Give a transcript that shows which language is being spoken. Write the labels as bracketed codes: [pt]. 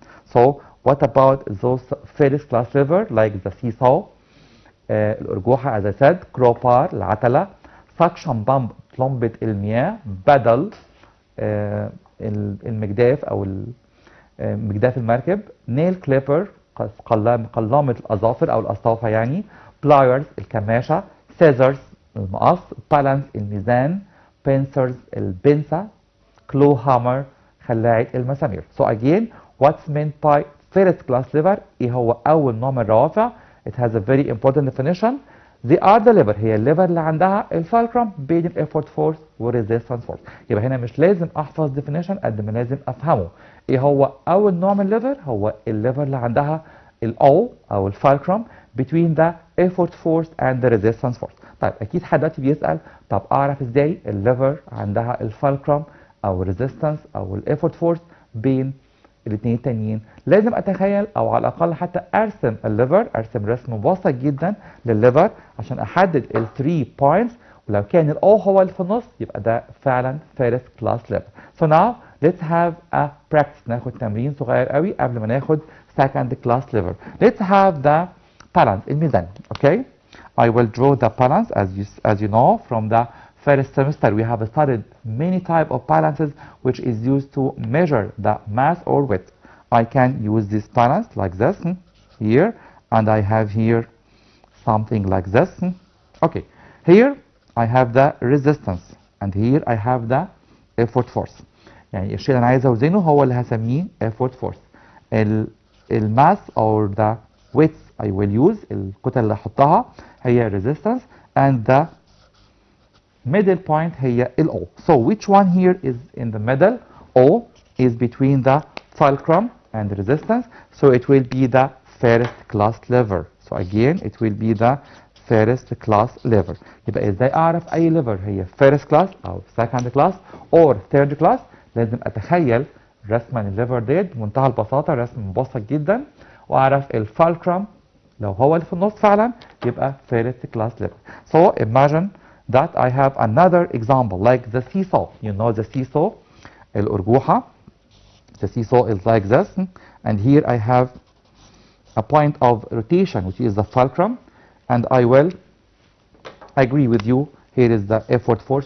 [en] So what about those first class lever like the seesaw, الأرجوحة as I said, crowbar العتلة, suction pump طلمبة المياه, [ar] بدل المجداف أو مجداف المركب, [en] nail clipper [ar] قلامة الأظافر أو الأصافة يعني, [en] pliers الكماشة, scissors المقص, balance الميزان, pincers البنسة, claw hammer خلاعة المسامير. So again what's meant by first class lever [ar] ايه هو أول نوع من الروافع. [en] It has a very important definition. They are the lever [ar] هي الليفر اللي عندها الفالكرم بين الافورت فورس والريزيستنس فورس. يبقى هنا مش لازم احفظ definition قد ما لازم افهمه. ايه هو اول نوع من الليفر؟ هو الليفر اللي عندها الاو او الفالكرم [en] between the effort force and the resistance force. [ar] طيب اكيد حد دلوقتي بيسال طب اعرف ازاي الليفر عندها الفالكرم او الريزيستنس او الافورت فورس بين الاثنين التانيين؟ لازم اتخيل او على الاقل حتى ارسم الليفر، ارسم رسم مبسط جدا للليفر عشان احدد ال 3 points ولو كان الاو هو اللي في النص يبقى ده فعلا first class lever. [en] So now let's have a practice [ar] ناخد تمرين صغير قوي قبل ما ناخد [en] second class lever. Let's have the balance الميزان. Okay, I will draw the balance as you know from the first semester we have studied many type of balances which is used to measure the mass or width. I can use this balance like this here and I have here something like this. Okay, here I have the resistance and here I have the effort force. [ar] يعني الشيء اللي انا عايز اوزنه هو اللي هسميه effort force. [en] الماس or the width I will use [ar] الكتل اللي هحطها هي [en] resistance and the middle point هي ال O. So which one here is in the middle? O is between the fulcrum and resistance. So it will be the first class lever. So again it will be the first class lever. [ar] يبقى ازاي اعرف اي lever هي first class او second class or third class؟ لازم اتخيل رسمة الليفر ديت بمنتهى البساطة، رسم مبسط جدا، واعرف الفالكرم لو هو اللي في النص فعلا يبقى first class lever. [en] So imagine that I have another example like the seesaw. You know the seesaw الأرجوحة. The seesaw is like this and here I have a point of rotation which is the fulcrum and I will agree with you here is the effort force.